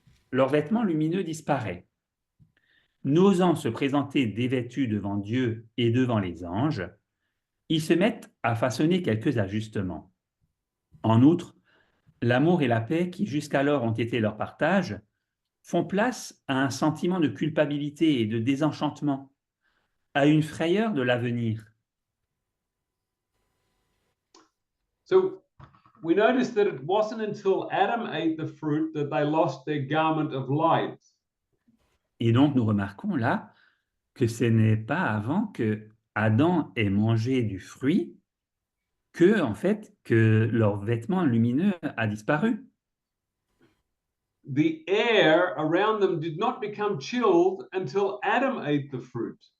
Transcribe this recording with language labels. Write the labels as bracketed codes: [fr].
[fr] Leur vêtement lumineux disparaît. N'osant se présenter dévêtus devant Dieu et devant les anges, ils se mettent à façonner quelques ajustements. En outre, l'amour et la paix qui jusqu'alors ont été leur partage font place à un sentiment de culpabilité et de désenchantement, à une frayeur de l'avenir. [en] So we notice that it wasn't until Adam ate the fruit that they lost their garment of light. [fr] Et donc nous remarquons là que ce n'est pas avant que Adam ait mangé du fruit que leur vêtement lumineux a disparu. [en] The air around them did not become chilled until Adam ate the fruit.